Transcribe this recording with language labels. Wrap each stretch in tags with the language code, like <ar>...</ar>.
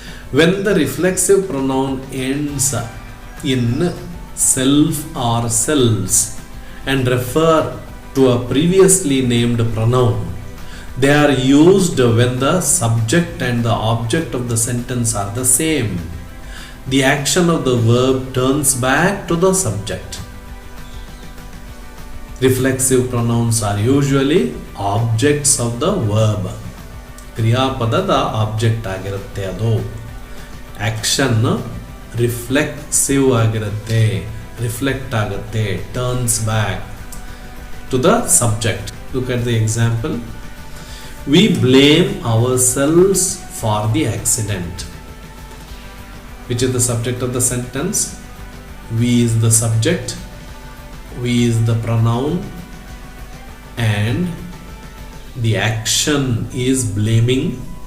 <en>When the reflexive pronoun ends in self or selves and refer to a previously named pronoun, they are used when the subject and the object of the sentence are the same. The action of the verb turns back to the subject. Reflexive pronouns are usually objects of the verb.</en> <kn>ಕ್ರಿಯಾಪದದ object ಆಗಿರುತ್ತೆ ಅದು.</kn> <en>Action reflexive ಆಗಿರುತ್ತೆ, reflect ಆಗುತ್ತೆ, turns back to the subject. Look at the example. We blame ourselves for the accident. Which is the subject of the sentence? We is the subject, we is the pronoun, and the action is blaming.</en>